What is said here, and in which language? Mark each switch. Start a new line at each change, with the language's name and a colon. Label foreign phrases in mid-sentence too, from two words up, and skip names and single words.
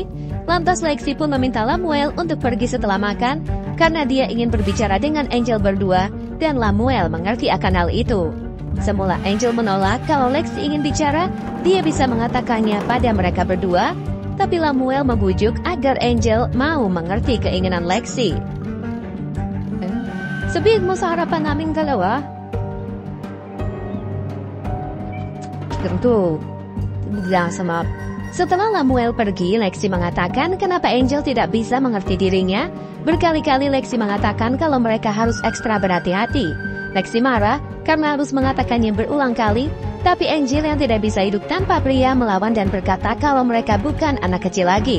Indonesian: Lantas Lexi pun meminta Lamuel untuk pergi setelah makan karena dia ingin berbicara dengan Angel berdua, dan Lamuel mengerti akan hal itu. Semula Angel menolak kalau Lexi ingin bicara, dia bisa mengatakannya pada mereka berdua, tapi Lamuel membujuk agar Angel mau mengerti keinginan Lexi.
Filipino: Sabihin mo sa harapan namin dalawa.
Indonesian: Tentu, sama. Setelah Lamuel pergi, Lexi mengatakan kenapa Angel tidak bisa mengerti dirinya. Berkali-kali Lexi mengatakan kalau mereka harus ekstra berhati-hati. Lexi marah karena harus mengatakannya berulang kali, tapi Angel yang tidak bisa hidup tanpa pria melawan dan berkata kalau mereka bukan anak kecil lagi.